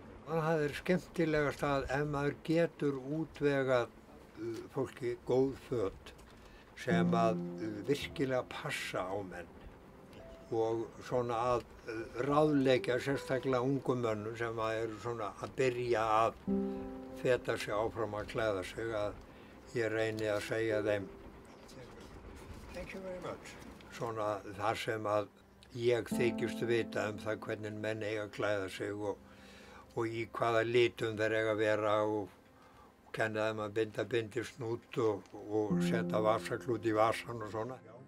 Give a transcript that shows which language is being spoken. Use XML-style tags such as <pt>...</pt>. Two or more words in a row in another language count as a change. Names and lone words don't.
<is>Það er skemmtilegast að ef maður getur útvegað fólki góð föt sem að virkilega passa á menn og svona að ráðleggja sérstaklega ungum mönnum sem eru svona að byrja að feta sig áfram að klæða sig að ég reyni að segja þeim</is> <en>Thank you very much.</en> <is>Svona þar sem að ég þykist vita það hvernig menn eiga að klæða sig og í hvaða litum þeir eiga að vera og kenna þeim að binda bindisnút og setja vasaklút í vasan og svona.</is>